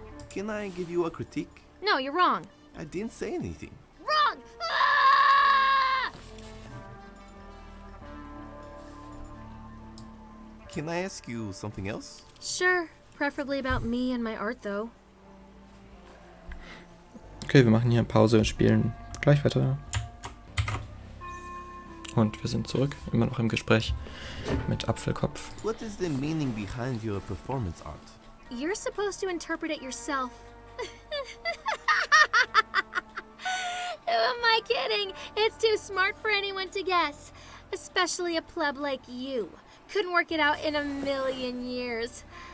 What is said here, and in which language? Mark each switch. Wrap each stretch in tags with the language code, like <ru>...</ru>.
<en>Can I give you a critique? No, you're wrong. I didn't say anything. Wrong! Ah! Can I ask you something else? Sure, preferably about me and my art, though.</en> <de>Okay, wir machen hier Pause und spielen gleich weiter. Und wir sind zurück, immer noch im Gespräch mit Apfelkopf.</de> <en>What is the meaning behind your performance art? You're supposed to interpret it yourself. Who am I kidding? It's too smart for anyone to guess. Especially a pleb like you. Couldn't work it out in a million years.</en>